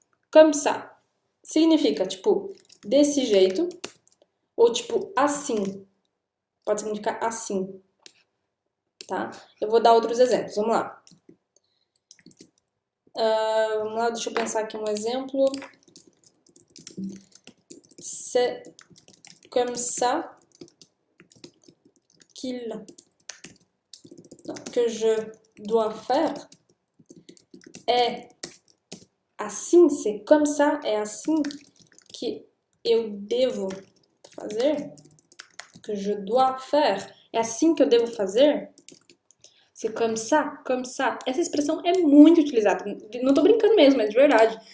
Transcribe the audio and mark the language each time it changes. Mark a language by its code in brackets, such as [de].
[pt] Comme ça significa, tipo, desse jeito, ou tipo, assim. Pode significar assim, tá? Eu vou dar outros exemplos, vamos lá. Vamos lá, deixa eu pensar aqui um exemplo. [fr] C'est comme ça que je dois faire. [pt] É assim, [fr] c'est comme ça, [pt] é assim que eu devo fazer. [fr] Que je dois faire. [pt] É assim que eu devo fazer. [fr] C'est comme ça, comme ça. [pt] Essa expressão é muito utilizada. Não tô brincando mesmo, é de verdade.